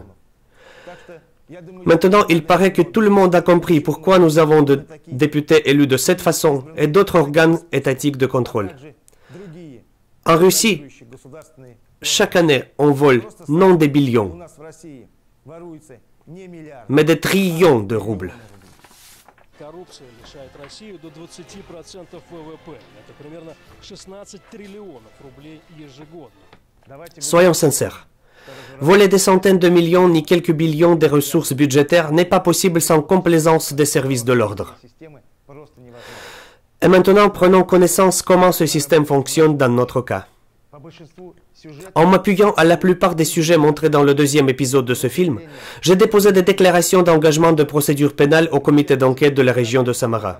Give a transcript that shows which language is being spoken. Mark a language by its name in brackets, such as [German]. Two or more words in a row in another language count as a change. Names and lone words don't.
[French] Maintenant, il paraît que tout le monde a compris pourquoi nous avons des députés élus de cette façon et d'autres organes étatiques de contrôle. En Russie, chaque année, on vole non des billions, mais des trillions de roubles. [Russian] Коррупция лишает Россию до 20% ВВП. Это примерно 16 триллионов рублей ежегодно. [French] Soyons sincères. Voler des centaines de millions ni quelques billions des ressources budgétaires n'est pas possible sans complaisance des services de l'ordre. Et maintenant, prenons connaissance comment ce système fonctionne dans notre cas. En m'appuyant à la plupart des sujets montrés dans le deuxième épisode de ce film, j'ai déposé des déclarations d'engagement de procédure pénale au comité d'enquête de la région de Samara.